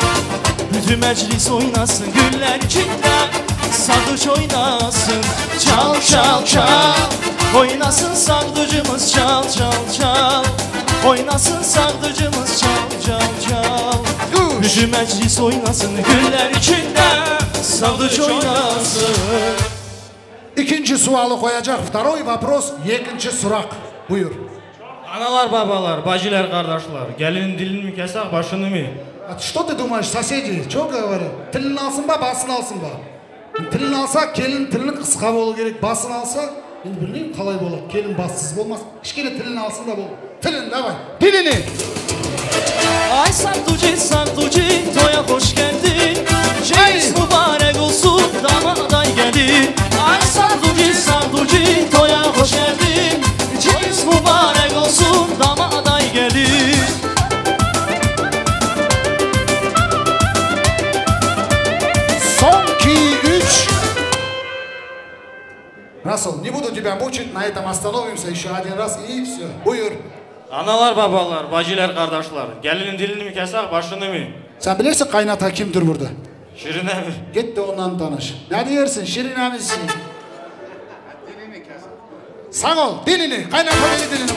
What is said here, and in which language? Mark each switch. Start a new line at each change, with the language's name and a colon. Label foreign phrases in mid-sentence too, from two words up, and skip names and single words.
Turkish: Bütün meclis oynasın güller içinde, sağduç oynasın çal çal çal. Oynasın sağducumuz çal çal çal. Oynasın sağducumuz çal çal çal. Bütün meclis oynasın güller içinde, sağduç oynasın. İkinci sualı koyacak.
Russian: Второй вопрос,
Turkish: ikinci surak. Buyur. Analar babalar, bacılar, kardeşler. Gelin dilini mi keser başını mı?
Russian: Что ты думаешь, соседи? Что говорят?
Kazakh: Тілін алсын ба, басын алсын ба? Тілін алса, келін тілін қысқа болу керек. Басын алса, енді білмеймін қалай болады. Келін бассыз болмас. Кішкене тілін алсын да бол. Тілін, давай.
Turkish: Dilini. Ay sarduci sarduci toya hoş geldin. Ceyiz mübarek olsun damaday gelin. Ay sarduci sarduci toya hoş geldin. Ceyiz mübarek olsun damaday gelin. Son 2-3.
Russian: Расул, не буду тебя мучить, на этом остановимся еще один раз и все.
Turkish: Buyur. Analar babalar, bacılar, kardeşler. Gelinin dilini mi keser başını mı? Sen bilirsin kaynata kimdir burada? Şirine mi? Git de ondan tanış. Ne diyorsun? Şirine misin? Sağ ol, dilini, kaynata beni dilini.